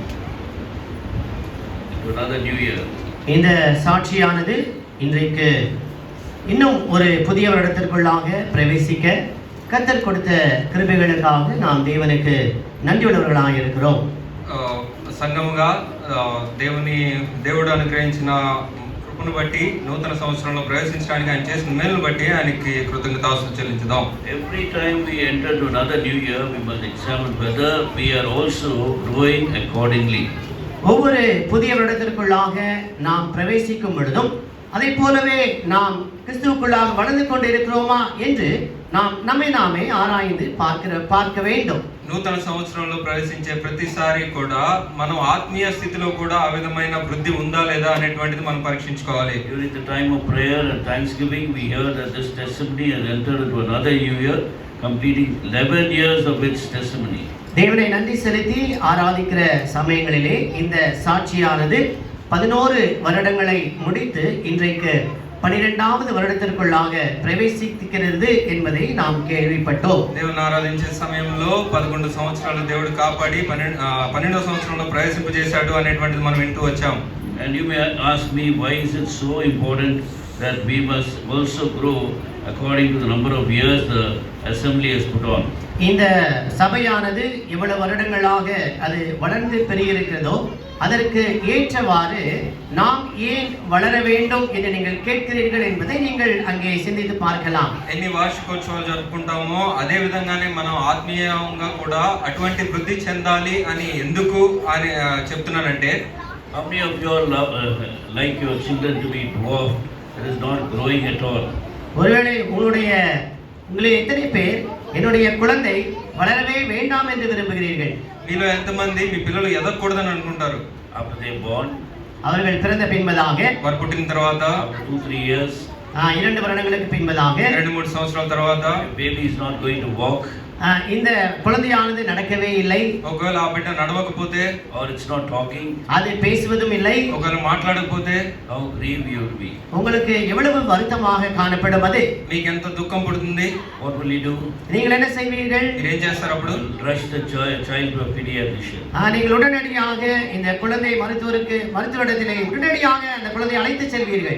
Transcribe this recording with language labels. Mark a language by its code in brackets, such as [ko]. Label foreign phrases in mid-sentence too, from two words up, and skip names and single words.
[ta] இந்த சாட்சியானது இன்றைக்கு இன்னும் ஒரு புதிய வருடத்திற்குள்ளாக பிரவேசிக்க கர்த்தர் கொடுத்த கிருபைகளுக்காக நாம் தேவனுக்கு நன்றியுள்ளவர்களாக இருக்கிறோம். [te] సంఘముగా దేవుడు అనుగ్రహించిన కృపను బట్టి నూతన సంవత్సరంలో ప్రవేశించడానికి ఆయన చేసిన మేలును బట్టి ఆయనకి కృతజ్ఞతాస్తుతులు చెల్లించుదాం. [en] Every time we enter to another new year, we must examine whether we are also growing accordingly. [ta] ஒவ்வொரு புதிய வருடத்திற்குள்ளாக நாம் பிரவேசிக்கும் பொழுதும் அதை போலவே நாம் கிறிஸ்துவுக்குள்ளாக வளர்ந்து கொண்டு இருக்கிறோமா என்று நாம் நம்மை நாமே ஆராய்ந்து பார்க்க வேண்டும். [te] నూతన సంవత్సరంలో ప్రవేశించే ప్రతిసారి కూడా మనం ఆత్మీయ స్థితిలో కూడా ఆ విధమైన వృద్ధి ఉందా లేదా అనేటువంటిది మనం పరీక్షించుకోవాలి. [en] During the time of prayer and thanksgiving, we hear that this testimony has entered into another new year, completing 11 years of its testimony. [ta] தேவனை நன்றி செலுத்தி ஆராதிக்கிற சமயங்களிலே இந்த சாட்சியானது 11 வருடங்களை முடித்து இன்றைக்கு 12வது வருடத்திற்குள்ளாக பிரவேசிக்கிறது என்பதை நாம் கேள்விப்பட்டோம். [te] దేవుని ఆరాధించే సమయంలో 11 సంవత్సరాలు దేవుడు కాపాడి 12వ సంవత్సరంలో ప్రవేశింపజేశాడు అనేటువంటిది మనం వింటూ వచ్చాం. [en] And you may ask me, why is it so important that we must also grow according to the number of years the assembly has put on? [ta] இந்த சபையானது இவ்வளவு வருடங்களாக அது வளர்ந்து பெருகியிருக்கிறதோ அதற்கு ஏற்றவாறு நாம் ஏன் வளர வேண்டும் என்று நீங்கள் கேட்கிறீர்கள் என்பதை நீங்கள் அங்கே சிந்தித்து பார்க்கலாம். [te] ఎన్ని వార్షికోత్సవాలు జరుపుకుంటామో అదే విధంగానే మనం ఆత్మీయంగా కూడా అటువంటి వృద్ధి చెందాలి అని ఎందుకు అని చెప్తున్నానంటే [en] How many of you all like your children to be dwarfed, that is not growing at all? [ta] ஒருவேளை உங்களில் எத்தனை பேர் என்னுடைய குழந்தை வளரவே வேண்டாம் என்று விரும்புகிறீர்கள்? [te] మీలో ఎంతమంది మీ పిల్లలు ఎదగకూడదని అనుకుంటారు? [en] After they born, [ta] அவர்கள் பிறந்த பின்பதாக, [te] వారు పుట్టిన తర్వాత, [en] after 2-3 years, [ta] 2 வருடங்களுக்கு பின்பதாக, [te] 2-3 సంవత్సరాల తర్వాత, [en] baby is not going to walk, [ta] இந்த குழந்தையானது நடக்கவே இல்லை, [te] ఒకవేళ ఆ బిడ్డ నడవకపోతే, [en] or it's not talking, [ta] அது பேசுவதும் இல்லை, [te] ఒకవేళ మాట్లాడకపోతే, [en] how grieved you will be. [ta] உங்களுக்கு எவ்வளவு வருத்தமாக காணப்படும் அது. [te] మీకు ఎంత దుఃఖం పుడుతుంది? [en] What will you do? [ta] நீங்கள் என்ன செய்வீர்கள்? [te] మీరేం చేస్తారు అప్పుడు? [en] You will rush the child to a pediatrician. [ta] நீங்கள் உடனடியாக இந்த குழந்தை மருத்துவரிடத்திலே உடனடியாக அந்த குழந்தையை அழைத்து செல்வீர்கள்.